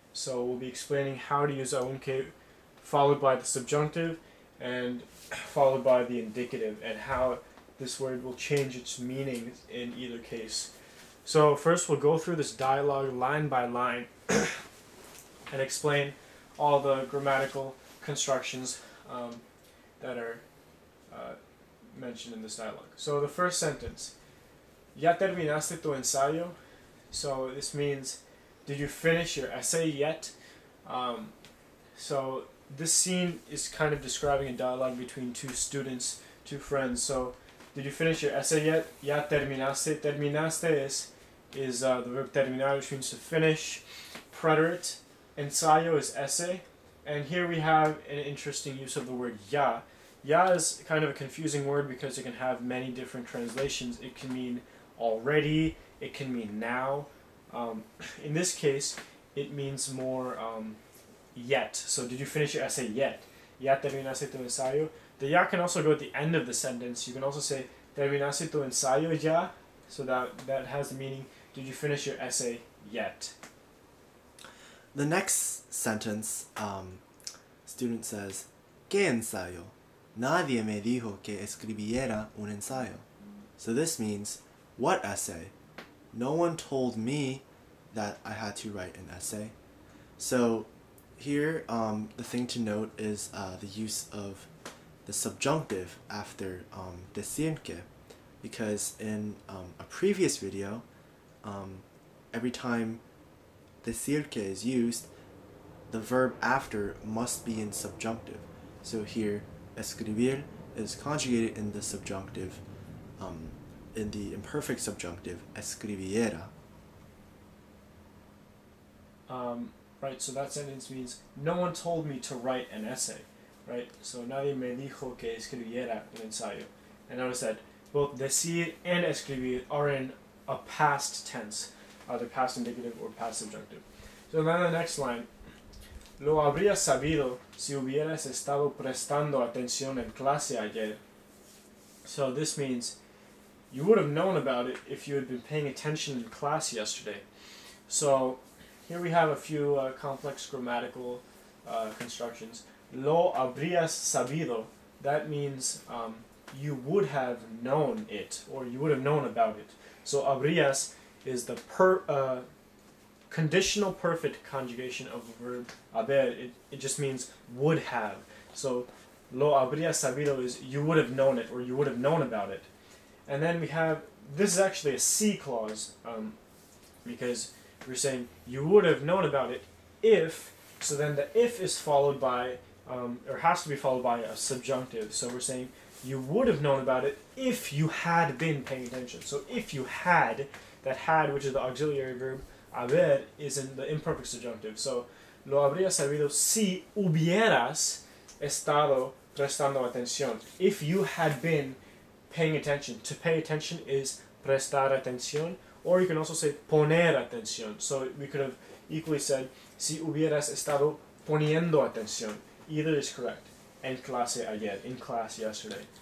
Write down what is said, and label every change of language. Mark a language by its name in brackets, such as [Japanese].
[English] So we'll be explaining how to use aunque followed by the subjunctive and followed by the indicative, and how this word will change its meaning in either case. So first we'll go through this dialogue line by line and explain all the grammatical constructions that are mentioned in this dialogue. So the first sentence, [Spanish] ¿Ya terminaste tu ensayo? [English] So this means, did you finish your essay yet? So this scene is kind of describing a dialogue between two students, two friends. So, did you finish your essay yet? [Spanish] ¿Ya terminaste? [English] Terminaste is the verb terminar, which means to finish. Preterite. Ensayo is essay. And here we have an interesting use of the word ya. Ya is kind of a confusing word because it can have many different translations. It can mean already, it can mean now. In this case, it means more yet. So did you finish your essay yet? [Spanish] ¿Ya terminaste tu ensayo? [English] The ya can also go at the end of the sentence. You can also say [Spanish] terminaste tu ensayo ya? [English] So that has the meaning, did you finish your essay yet? The next sentence, student says, [Spanish] ¿Qué ensayo? Nadie me dijo que escribiera un ensayo. [English] So this means, what essay? No one told me that I had to write an essay. So here, the thing to note is the use of the subjunctive after decir que, because in a previous video, every time decir que is used, the verb after must be in subjunctive. So here, escribir is conjugated in the subjunctive, in the imperfect subjunctive, escribiera. Right, so that sentence means, no one told me to write an essay, right? So [Spanish] nadie me dijo que escribiera un ensayo. [English] And notice that both decir and escribir are in a past tense, either past indicative or past subjunctive. So then the next line, [Spanish] lo habrías sabido si hubieras estado prestando atención en clase ayer. [English] So this means, you would have known about it if you had been paying attention in class yesterday. So here we have a few complex grammatical constructions. [Spanish] Lo habrías sabido, [English] that means you would have known it, or you would have known about it. So habrías is the conditional perfect conjugation of the verb haber. It just means would have. So [Spanish] lo habrías sabido [English] is you would have known it, or you would have known about it. And then we have, this is actually a C clause, because we're saying you would have known about it if, so then the if is followed by, or has to be followed by a subjunctive. So we're saying you would have known about it if you had been paying attention. So if you had, that had, which is the auxiliary verb, haber, is in the imperfect subjunctive. [Spanish] So lo habrías sabido si hubieras estado prestando atención. [English] If you had been paying attention. To pay attention is prestar atención, or you can also say poner atención. So we could have equally said [Spanish] si hubieras estado poniendo atención. [English] Either is correct. [Spanish] En clase ayer, [English] in class yesterday.